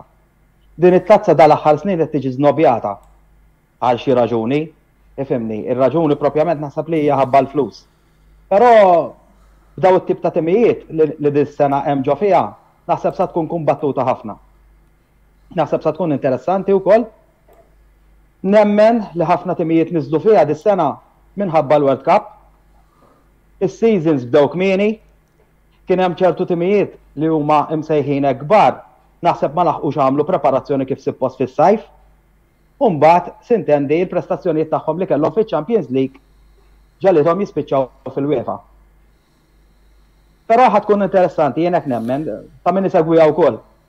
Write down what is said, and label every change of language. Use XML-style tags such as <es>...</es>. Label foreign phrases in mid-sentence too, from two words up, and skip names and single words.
<mt>Din it-tazza dal-aħħar snin qed tiġi żnobjata għal xi raġuni, ifhimni, ir-raġuni propjament naħseb li hija ħabba l-flus. Però b'daw it-tip ta' timijiet li dis-sena hemm ġo fiha, naħseb sa tkun kumbattuta ħafna. Naħseb sa tkun interessanti wkoll. Nemmen li ħafna timijiet niżlu fiha dis-sena minħabba l-World Cup. Is-seasons bdew kmieni, kien hemm ċertu timijiet li huma imsejħin kbar, naħseb ma laħqux għamlu preparazzjoni kif suppost fis-sajf. U mbagħad sintendi l-prestazzjonijiet tagħhom li kellhom fiċ-Champions League ġalithom jispiċċaw fil-UEFA. Però ħad tkun interessanti jien hekk nemmen ta' min isegwiha wkoll.</mt>